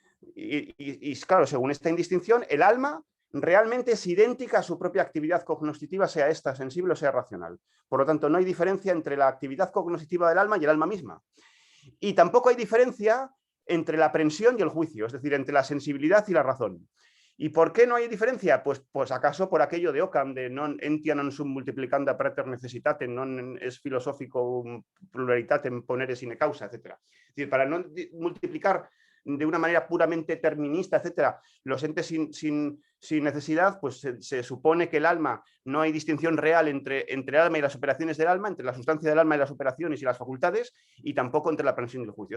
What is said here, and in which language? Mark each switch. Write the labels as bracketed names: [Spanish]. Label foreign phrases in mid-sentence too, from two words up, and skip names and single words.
[Spanish] Y claro, según esta indistinción, el alma realmente es idéntica a su propia actividad cognoscitiva, sea esta sensible o sea racional. Por lo tanto, no hay diferencia entre la actividad cognoscitiva del alma y el alma misma. Y tampoco hay diferencia entre la aprensión y el juicio, es decir, entre la sensibilidad y la razón. ¿Y por qué no hay diferencia? Pues acaso por aquello de Occam, de [Latin] non entia non sum multiplicanda praeter necessitatem, non es filosófico pluralitatem ponere sine causa, [Spanish] etc. Es decir, para no multiplicar de una manera puramente determinista, etcétera, los entes sin necesidad, pues se supone que el alma, no hay distinción real entre el alma y las operaciones del alma, entre la sustancia del alma y las operaciones y las facultades, y tampoco entre la aprensión y el juicio.